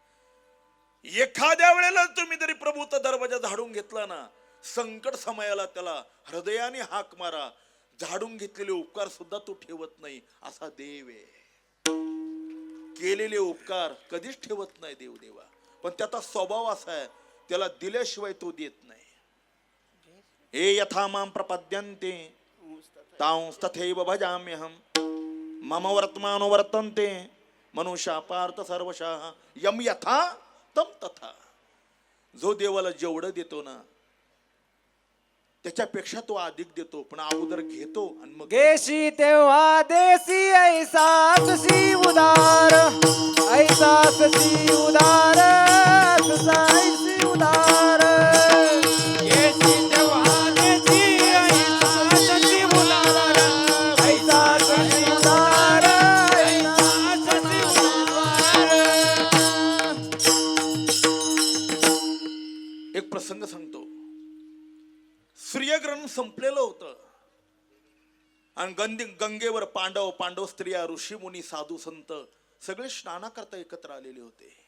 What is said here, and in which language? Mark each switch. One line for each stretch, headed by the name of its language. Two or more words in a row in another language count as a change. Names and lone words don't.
Marathi: एखाद्या वेळेला तुम्ही जरी प्रभूचा दरवाजा झाडून घेतला ना, संकट समयाला त्याला हृदयाने हाक मारा. झाडून घेतलेले उपकार सुद्धा तो ठेवत नाही असा देव आहे. केलेले उपकार कधीच ठेवत नाही देव देवा. पण त्याचा स्वभाव असा आहे, त्याला दिल्याशिवाय तो देत नाही.
Sanskrit: हे यथा मां प्रपद्यन्ते तांस तथैव भजाम्यहम्. मम वर्तमानो वर्तन्ते मनुष्या पार्थ सर्वशः यम यथा तम तथा.
Marathi: जो देवाला जेवढं देतो ना त्याच्यापेक्षा तो अधिक देतो, पण अगोदर घेतो आणि मग गेशी तेव्हा देसी ऐसा ससी उदार, ऐसा ससी उदार, ससी उदार. गेशी तेव्हा देसी ऐसा ससी उदार, ऐसा ससी उदार, ऐसा ससी उदार. एक प्रसंग सांगतो. सूर्यग्रहण संपलेलं होतं आणि गंगेवर पांडव स्त्रिया, ऋषी मुनी, साधू संत सगळे स्नानाकरता एकत्र आलेले होते.